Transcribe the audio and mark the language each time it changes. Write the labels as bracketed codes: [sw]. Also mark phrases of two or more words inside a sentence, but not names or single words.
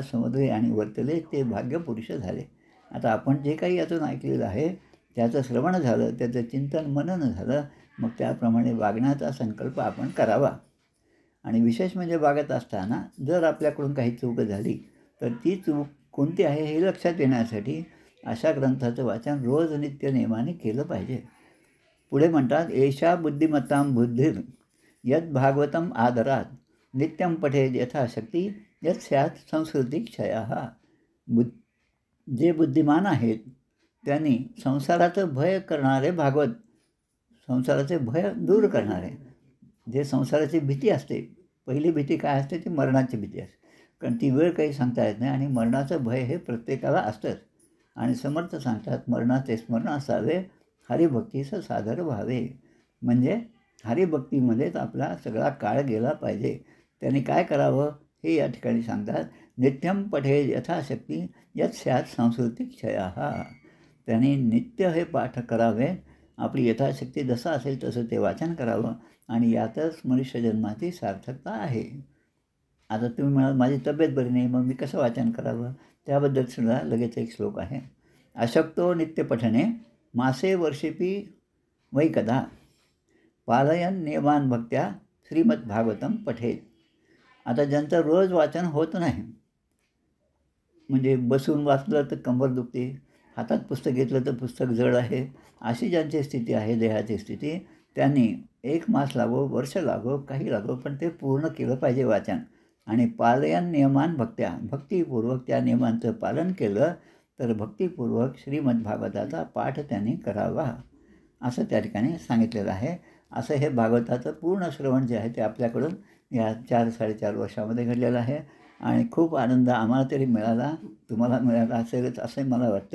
[mr] समजले आणि वर्तले ते भाग्यपुरुष झाले. आता आपण जे काही यातून ऐकलेलं आहे त्याचं श्रवण झालं, त्याचं चिंतन मनन झालं, मग त्याप्रमाणे वागण्याचा संकल्प आपण करावा. आणि विशेष म्हणजे वागत असताना जर आपल्याकडून काही चूक झाली तर ती चूक कोणती आहे हे लक्षात येण्यासाठी अशा ग्रंथाचं वाचन रोज नित्य नियमाने केलं पाहिजे. पुढे म्हणतात, [sa] एषा बुद्धिमत्तां बुद्धिर यद भागवतम आदरात नित्यम पठेत यथाशक्ती यत स्यात् संस्कृती क्षयाः. [mr] जे बुद्धिमान आहेत त्यांनी संसाराचं भय करणारे भागवत, संसाराचे भय दूर करणारे, जे संसाराची भीती असते, पहिली भीती काय असते ती मरणाची भीती असते, कारण ती वेळ काही सांगता येत नाही आणि मरणाचं भय हे प्रत्येकाला असतंच. आणि समर्थ सांगतात, मरणाचे स्मरण असावे हरिभक्तीचं सादर व्हावे. म्हणजे हरिभक्तीमध्येच आपला सगळा काळ गेला पाहिजे. त्यांनी काय करावं हे या ठिकाणी सांगतात. [sa] नित्यम पठे यथाशक्ती यत स्यात् सांस्कृतिक क्षयाः. [mr] त्यांनी नित्य हे पाठ करावे, आपली यथाशक्ती जसं असेल तसं ते वाचन करावं आणि यातच मनुष्यजन्माची सार्थकता आहे. आता तुम्ही म्हणाल माझी तब्येत बरी नाही, मग मी कसं वाचन करावं, त्याबद्दल सुद्धा लगेच एक श्लोक आहे. [sa] अशक्तो नित्यपठने मासे वर्षेपी वै कदा पालयन नियमान भक्त्या श्रीमद्भागवतम पठेत. [mr] आता ज्यांचं रोज वाचन होत नाही, म्हणजे बसून वाचलं तर कंबर दुखते, हातात पुस्तक घेतलं तर पुस्तक जड आहे, अशी ज्यांची स्थिती आहे, देहाची स्थिती, त्यांनी 1 मास लागो, वर्ष लागो, काही लागो, पण ते पूर्ण केलं पाहिजे वाचन. आणि [sa] पालयन नियमान भक्त्या, [mr] भक्तिपूर्वक त्या नियमांचं पालन केलं तर भक्तिपूर्वक श्रीमद्भागवताचा पाठ त्यांनी करावा, असं त्या ठिकाणी सांगितलेलं आहे. असं हे भागवताचं पूर्ण श्रवण जे आहे ते आपल्याकडून या 4-4.5 वर्षामध्ये घडलेलं आहे. आणि खूप आनंद आम्हाला तरी मिळाला, तुम्हाला मिळाला असेलच असं मला वाटतं.